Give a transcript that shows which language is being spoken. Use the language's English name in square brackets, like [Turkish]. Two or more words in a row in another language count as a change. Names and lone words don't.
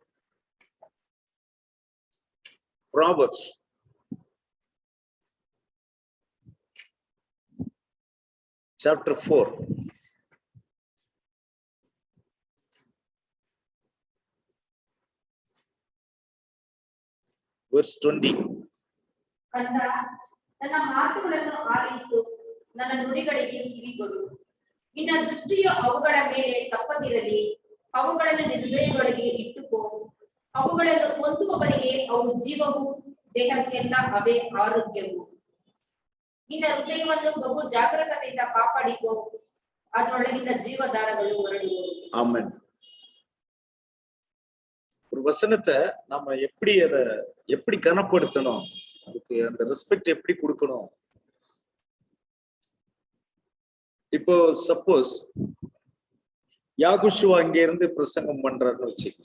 [English] Proverbs chapter 4 verse 20. [Kannada] ಕಂದ, ನನ್ನ ಮಾತುಗಳನ್ನು ಆಲಿಸು, ನನ್ನ ನುಡಿಗಳಿಗೆ ಕಿವಿಗೊಡು. ನಿನ್ನ ದೃಷ್ಟಿಯು ಅವುಗಳ ಮೇಲೆ ತಪ್ಪದಿರಲಿ, ಅವುಗಳನ್ನು ನಿನ್ನ ಹೃದಯದೊಳಗೆ ಇಟ್ಟುಕೋ. ಅವುಗಳನ್ನು ಹೊಂದುವವರಿಗೆ ಅವು ಜೀವವು, ದೇಹಕ್ಕೆಲ್ಲ ಅವೇ ಆರೋಗ್ಯವು. ನಿನ್ನ ಹೃದಯವನ್ನು ಬಹು ಜಾಗರೂಕತೆಯಿಂದ ಕಾಪಾಡಿಕೋ, ಅದರೊಳಗಿನ ಜೀವಧಾರಗಳು ಹೊರಡುವವು. [Tamil] ஆமென். ஒரு வசனத்தை நம்ம எப்படி கனப்படுத்தணும், அதுக்கு அந்த ரெஸ்பெக்ட் எப்படி கொடுக்கணும். இப்போ சப்போஸ் யாகுஷுவா இங்க இருந்து பிரசங்கம் பண்றாருன்னு வச்சுக்கோங்க.